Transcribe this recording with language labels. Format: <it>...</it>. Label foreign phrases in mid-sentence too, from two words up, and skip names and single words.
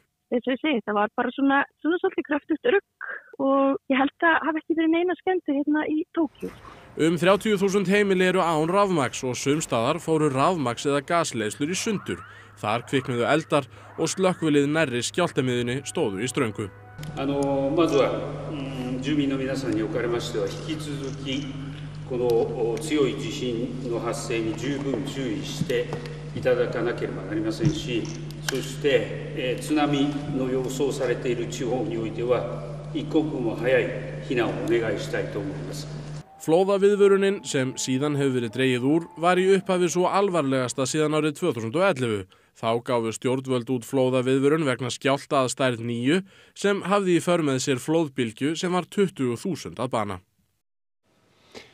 <is>Eins og ég segi, það var bara svona svolítið kröftugt rugg og ég held að hafi ekki verið neina skemmdir í Tókíó. 30.000 heimili eru án rafmagns og sumstaðar fóru rafmagns eða gasleiðslur í sundur. Þar kviknuðu eldar og slökkvilið nærri skjálftamiðjunni stóðu í ströngu.</is> <ja>まずは住民の皆さんにおかれましては引き続きこの強い地震の発生に十分注意していただかなければなりませんし、そして津波の予想されている地方においては一刻も早い避難をお願いしたいと思います。</ja> <is>Flóðaviðvörunin sem síðan hefur verið dregið úr var í upphafi svo alvarlegasta síðan árið 2011. Þá gáfu stjórnvöld út flóðaviðvörun vegna skjálfta að stærð 9 sem hafði í för með sér flóðbylgju sem var 20.000 að bana.</is>